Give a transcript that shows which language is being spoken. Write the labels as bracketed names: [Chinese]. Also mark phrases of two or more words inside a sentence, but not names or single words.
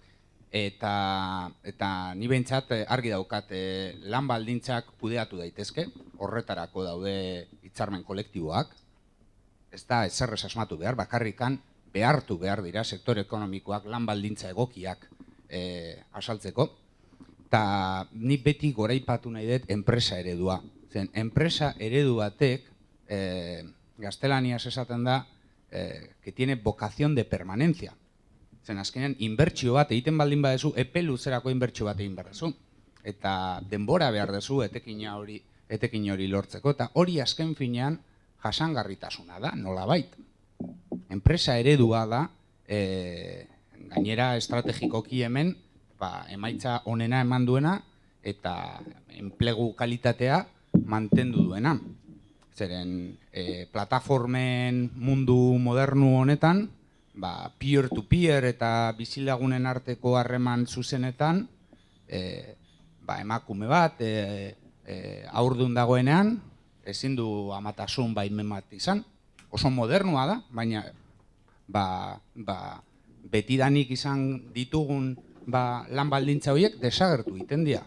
[Basque] Eta ni behintzat argi daukat lan baldintzak kudeatu daitezke, horretarako daude hitzarmen kolektiboak, ez da ezerrez asmatu behar, bakarrikan behartu behar dira sektore ekonomikoak lan baldintza egokiak asaltzeko. Eta ni beti goraipatu nahi dut enpresa eredua. Zen, enpresa eredu batek, gaztelaniaz esaten da, [Spanish] que tiene vocación de permanencia. [Basque] Zen, azkenean, inbertsio bat egiten baldin badezu, epe luzerako inbertsio bat egin behar dezu. Eta denbora behar dezu etekin hori lortzeko. Eta hori azken finean jasangarritasuna da, nolabait. Enpresa eredua da, gainera estrategikoki hemen, emaitza onena eman duena eta enplegu kalitatea mantendu duena. Zeren, plataformen mundu modernu honetan, peer-to-peer eta bizilagunen arteko harreman zuzenetan, emakume bat, haurdun dagoenean, ezin du amatasun baimen bat izan. Oso modernua da, baina betidanik izan ditugun lan baldintza horiek desagertu egiten dira.